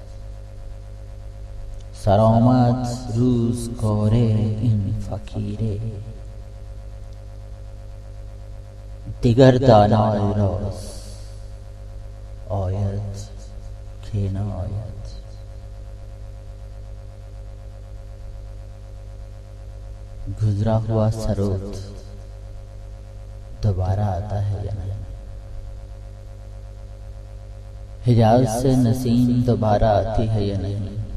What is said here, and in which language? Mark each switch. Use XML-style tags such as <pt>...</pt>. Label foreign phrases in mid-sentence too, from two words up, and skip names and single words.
<fa>سرآمد روزگار این فقیره دیگر دانای راز آید که ناید.</fa> <hi>गुजरा हुआ सरोद दोबारा आता है या नहीं? हिजाज से नसीम दोबारा आती है या नहीं?</hi>